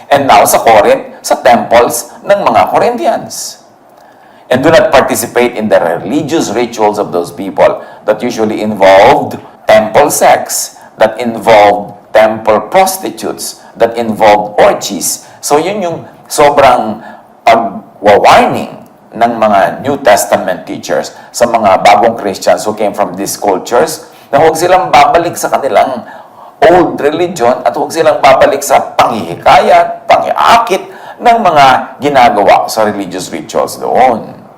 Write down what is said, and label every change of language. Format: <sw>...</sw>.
<en>And now</en> <tl>sa Corinth, sa temples ng mga Corinthians.</tl> <en>And do not participate in the religious rituals of those people that usually involved temple sex, that involved temple prostitutes, that involved orgies.</en> <tl>So yun yung sobrang pag-warning ng mga New Testament teachers sa mga bagong Christians</tl> <en>who came from these cultures,</en> <tl>na huwag silang babalik sa kanilang old religion at huwag silang babalik sa panghihikayat, panghiakit ng mga ginagawa sa religious rituals doon.</tl>